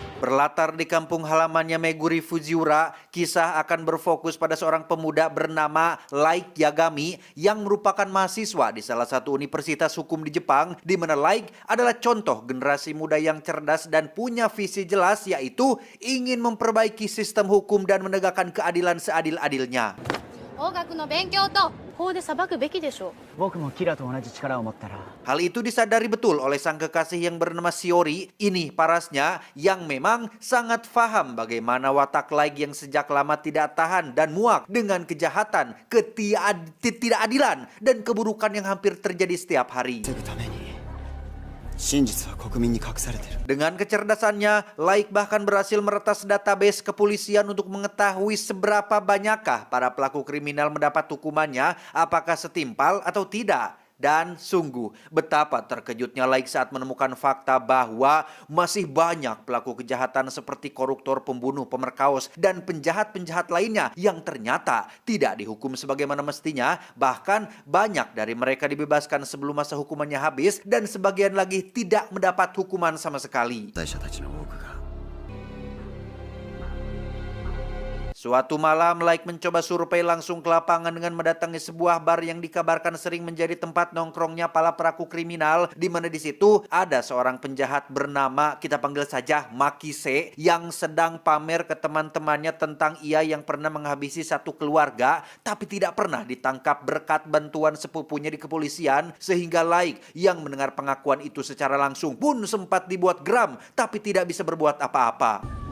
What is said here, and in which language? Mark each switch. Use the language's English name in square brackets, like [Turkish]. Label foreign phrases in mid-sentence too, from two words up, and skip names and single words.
[Indonesian] Berlatar di kampung halamannya Meguri Fujiura, kisah akan berfokus pada seorang pemuda bernama Light Yagami yang merupakan mahasiswa di salah satu universitas hukum di Jepang, di mana Light adalah contoh generasi muda yang cerdas dan punya visi jelas, yaitu ingin memperbaiki sistem hukum dan menegakkan keadilan seadil-adilnya. [Japanese] 法学の勉強と法で裁くべきでしょう。僕もキラと同じ力を持ったら [Indonesian] Hal itu disadari betul oleh sang kekasih yang bernama Shiori, ini parasnya yang memang sangat paham bagaimana watak Light yang sejak lama tidak tahan dan muak dengan kejahatan, ketidakadilan, dan keburukan yang hampir terjadi setiap hari. [Japanese] 防ぐために真実は国民に隠されてる [Indonesian] Dengan kecerdasannya, Light bahkan berhasil meretas database kepolisian untuk mengetahui seberapa banyakkah para pelaku kriminal mendapat hukumannya, apakah setimpal atau tidak. Dan sungguh betapa terkejutnya Light saat menemukan fakta bahwa masih banyak pelaku kejahatan seperti koruptor, pembunuh, pemerkaos, dan penjahat-penjahat lainnya yang ternyata tidak dihukum sebagaimana mestinya. Bahkan banyak dari mereka dibebaskan sebelum masa hukumannya habis dan sebagian lagi tidak mendapat hukuman sama sekali. [Japanese] 罪者たちの多くが [Indonesian] Suatu malam, Light mencoba survei langsung ke lapangan dengan mendatangi sebuah bar yang dikabarkan sering menjadi tempat nongkrongnya para pelaku kriminal, di mana di situ ada seorang penjahat bernama, kita panggil saja Makise, yang sedang pamer ke teman-temannya tentang ia yang pernah menghabisi satu keluarga, tapi tidak pernah ditangkap berkat bantuan sepupunya di kepolisian, sehingga Light yang mendengar pengakuan itu secara langsung pun sempat dibuat geram, tapi tidak bisa berbuat apa-apa.